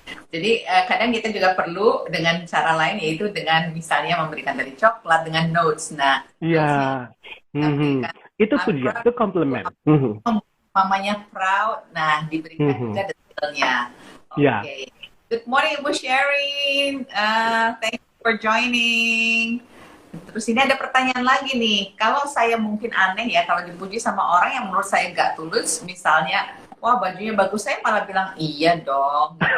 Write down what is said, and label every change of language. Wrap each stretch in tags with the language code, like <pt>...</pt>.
<id>Jadi kadang kita juga perlu dengan cara lain, yaitu dengan misalnya memberikan dari coklat dengan notes. Nah, iya, itu pujian, itu compliment. Mamanya proud, nah diberikan juga detailnya. Oke.</id> <en>Good morning Ibu Sharing, thank you for joining.</en> <id>Terus ini ada pertanyaan lagi nih, kalau saya mungkin aneh ya kalau dipuji sama orang yang menurut saya nggak tulus, misalnya, wah bajunya bagus, saya malah bilang iya dong.</id>